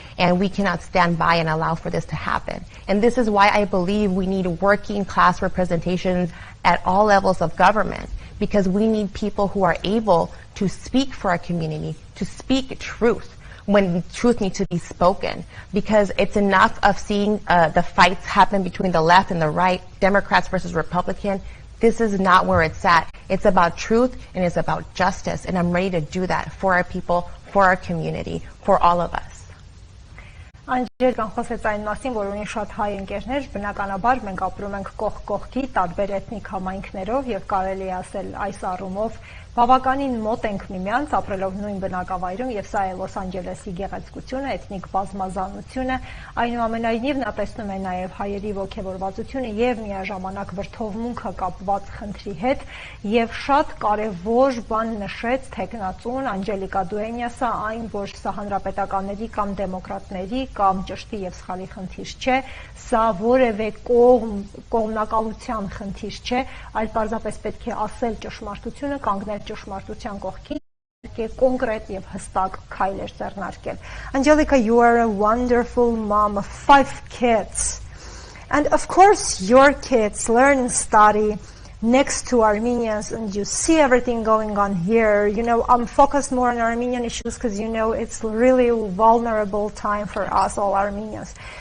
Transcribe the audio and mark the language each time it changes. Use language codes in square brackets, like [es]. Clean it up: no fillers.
[en] And we cannot stand by and allow for this to happen. And this is why I believe we need working class representation at all levels of government, because we need people who are able to speak for our community, to speak truth when truth needs to be spoken, because it's enough of seeing the fights happen between the left and the right, Democrats versus Republicans. this is not where it's at. It's about truth and it's about justice. And I'm ready to do that for our people, for our community, for all of us. [hy] Անջելիկան խոսեց այն մասին, որ ունի շատ հայ ընկերներ, բնականաբար մենք ապրում ենք կողք կողքի տարբեր էթնիկ համայնքներով եւ կարելի է ասել այս առումով բավականին մոտ ենք միմյանց, ապրելով նույն բնակավայրում եւ սա է Լոս Անջելեսի գեղեցկությունը, էթնիկ բազմազանությունը, այնուամենայնիվ նա տեսնում է նաեւ հայերի ոգևորվածությունը եւ միաժամանակ վրթովմունքը կապված խնդրի հետ եւ շատ կարեւոր բան նշեց տեխնացուն Անջելիկա Դուենյասը, այն որ սա հանրապետականների կամ դեմոկրատների կամ ճշտի եւ սխալի խնդիր չէ, սա որևէ կողմնակալության խնդիր չէ, այլ պարզապես պետք է ասել ճշմարտությունը, կանգնել ճշմարտության կողքին, կոնկրետ եւ հստակ քայլեր ձեռնարկել. [en] Angelica, you are a wonderful mom of 5 kids. And of course your kids learn and study next to Armenians, and you see everything going on here. You know, I'm focused more on Armenian issues because, you know, it's really a vulnerable time for us, all Armenians.